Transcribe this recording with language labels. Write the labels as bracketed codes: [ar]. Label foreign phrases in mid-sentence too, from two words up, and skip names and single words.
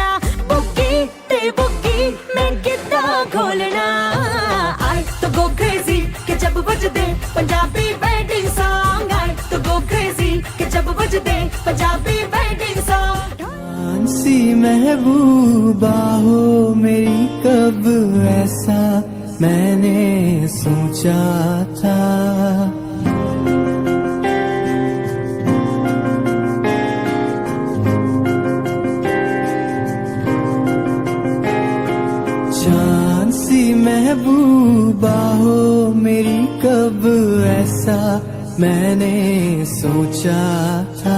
[pa] ਬੂਗੀ ਤੇ ਬੂਗੀ ਮੈਂ ਕਿੱਦਾ ਘੋਲਣਾ, [en] I to go crazy [pa] ਕੇ ਜਬ ਬਜਦੇ [en] Punjabi wedding song. I to go crazy [pa] ਕੇ ਜਬ ਬਜਦੇ [en] Punjabi wedding song. [hi] सी महबूबा हो मेरी, कब ऐसा मैंने सोचा था। चांद सी महबूबा हो मेरी, कब ऐसा मैंने सोचा था।